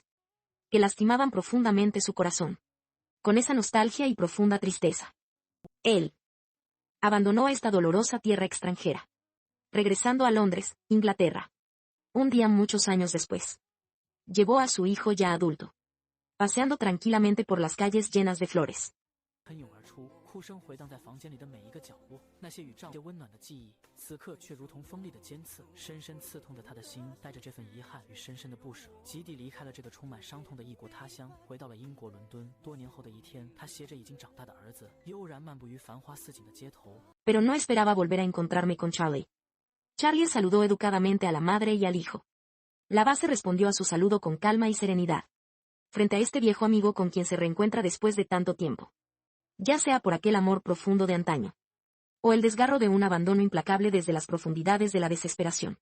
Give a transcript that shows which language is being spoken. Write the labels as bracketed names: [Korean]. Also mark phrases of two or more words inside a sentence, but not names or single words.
[Spanish] Que lastimaban profundamente su corazón. Con esa nostalgia y profunda tristeza. Él abandonó esta dolorosa tierra extranjera. Regresando a Londres, Inglaterra. Un día muchos años después. Llevó a su hijo ya adulto. Paseando tranquilamente por las calles llenas de flores. [Chinese] 喷涌而出，哭声回荡在房间里的每一个角落。那些与丈夫温暖的记忆，此刻却如同锋利的尖刺，深深刺痛着他的心。带着这份遗憾与深深的不舍，吉蒂离开了这个充满伤痛的异国他乡，回到了英国伦敦。多年后的一天，他携着已经长大的儿子，悠然漫步于繁花似锦的街头。 [Spanish] Pero no esperaba volver a encontrarme con Charlie. Charlie saludó educadamente a la madre y al hijo. La base respondió a su saludo con calma y serenidad. Frente a este viejo amigo con quien se reencuentra después de tanto tiempo. Ya sea por aquel amor profundo de antaño. O el desgarro de un abandono implacable desde las profundidades de la desesperación.